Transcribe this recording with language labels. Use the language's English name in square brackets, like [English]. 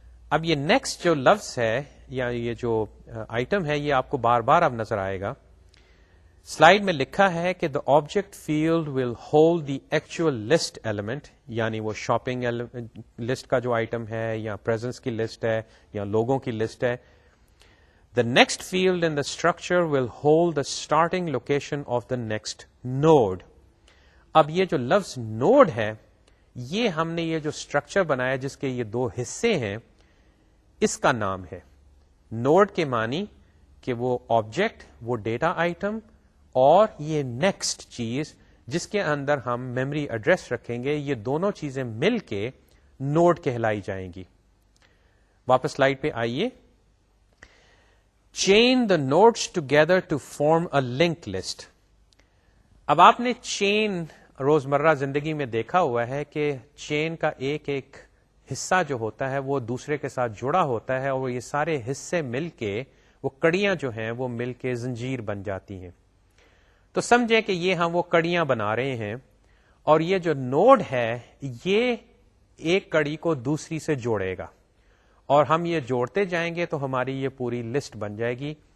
[Urdu] اب یہ نیکسٹ جو لفظ ہے یا یہ جو آئٹم ہے یہ آپ کو بار بار اب نظر آئے گا. سلائیڈ میں لکھا ہے کہ [English] the object field will hold the actual list element, [Urdu] یعنی وہ شاپنگ لسٹ کا جو آئٹم ہے یا پریزنس کی لسٹ ہے یا لوگوں کی لسٹ ہے. [English] The next field in the structure will hold the starting location of the next node. [Urdu] اب یہ جو لفظ نوڈ ہے یہ ہم نے یہ جو اسٹرکچر بنایا جس کے یہ دو حصے ہیں اس کا نام ہے. نوڈ کے معنی کہ وہ آبجیکٹ، وہ ڈیٹا آئٹم، اور یہ نیکسٹ چیز جس کے اندر ہم میموری ایڈریس رکھیں گے، یہ دونوں چیزیں مل کے نوڈ کہلائی جائیں گی. واپس سلائیڈ پہ آئیے. [English] Chain the nodes together to form a link list. [Urdu] اب آپ نے چین روزمرہ زندگی میں دیکھا ہوا ہے کہ چین کا ایک ایک حصہ جو ہوتا ہے وہ دوسرے کے ساتھ جڑا ہوتا ہے، اور یہ سارے حصے مل کے وہ کڑیاں جو ہیں وہ مل کے زنجیر بن جاتی ہیں. تو سمجھیں کہ یہ ہم وہ کڑیاں بنا رہے ہیں، اور یہ جو نوڈ ہے یہ ایک کڑی کو دوسری سے جوڑے گا، اور ہم یہ جوڑتے جائیں گے تو ہماری یہ پوری لسٹ بن جائے گی.